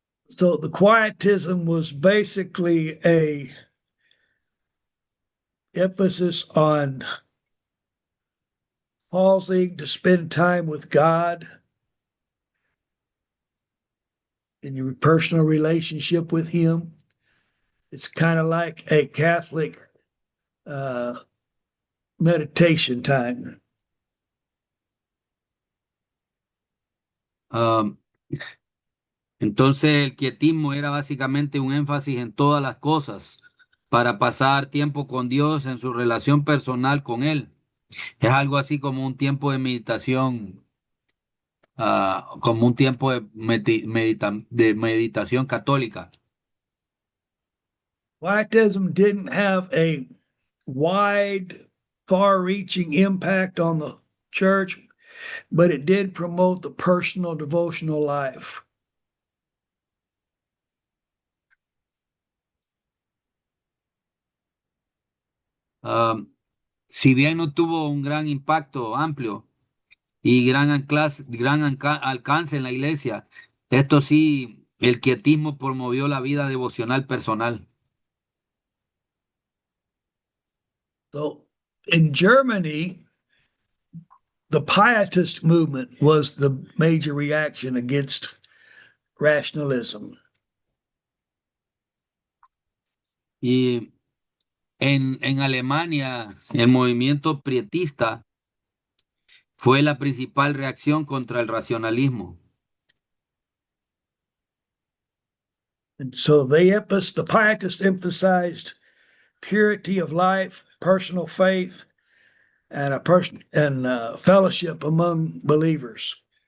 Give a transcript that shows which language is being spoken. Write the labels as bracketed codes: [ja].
[en] So the Quietism was basically a emphasis on pausing to spend time with God in your personal relationship with Him. It's kind of like a Catholic uh, meditation time. [es] Ah, entonces el quietismo era básicamente un énfasis en todas las cosas para pasar tiempo con Dios en su relación personal con Él. Es algo así como un tiempo de meditación, como un tiempo de meditación católica. [en] Quietism didn't have a wide, far reaching impact on the church, but it did promote the personal devotional life. [es] Ah, si bien no tuvo un gran impacto amplio y alcance en la iglesia, esto sí, el quietismo promovió la vida devocional personal. [en] So in Germany, the Pietist movement was the major reaction against rationalism. [es] Y en Alemania, el movimiento prietista fue la principal reacción contra el racionalismo. [en] And so the Pietists emphasized purity of life, personal faith, and a person and fellowship among believers.